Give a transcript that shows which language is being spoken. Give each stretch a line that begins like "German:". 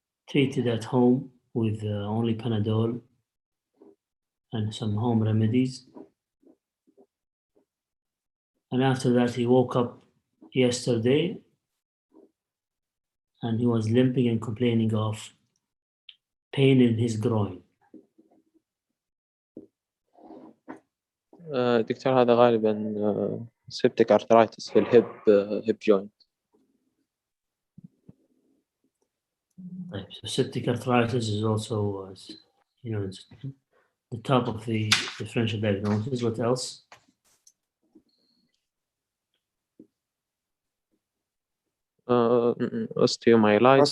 English: Treated at home with only Panadol and some home remedies. And after that, he woke up yesterday and he was limping and complaining of pain in his groin.
Arabic: دكتور هذا غالبا
English: septic arthritis
Arabic: في الهيب
English: hip joint. So septic arthritis is also, it's the top of the differential diagnosis. What else? Osteomyelitis.